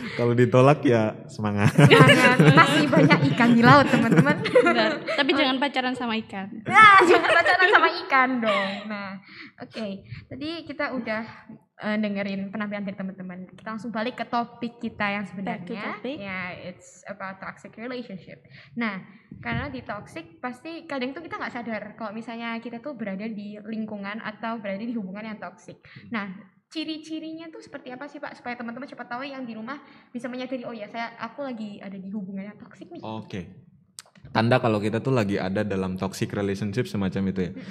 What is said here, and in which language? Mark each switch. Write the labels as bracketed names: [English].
[Indonesian] Kalau ditolak ya semangat. Semangat. Masih banyak ikan di laut, teman-teman. Benar. Tapi jangan pacaran sama ikan. Nah, jangan pacaran sama ikan dong. Nah, oke. Tadi kita udah dengerin penampilan dari teman-teman. Kita langsung balik ke topik kita yang [English] Back to [Indonesian] sebenarnya. [English] topic. Ya, it's about toxic relationship. [Indonesian] Nah, karena di toxic pasti kadang tuh kita nggak sadar kalau misalnya kita tuh berada di lingkungan atau berada di hubungan yang toxic. Nah, ciri-cirinya tuh seperti apa sih Pak, supaya teman-teman cepat tahu yang di rumah bisa menyadari, oh ya aku lagi ada di hubungan yang toxic nih. Oke. Tanda kalau kita tuh lagi ada dalam toxic relationship semacam itu ya.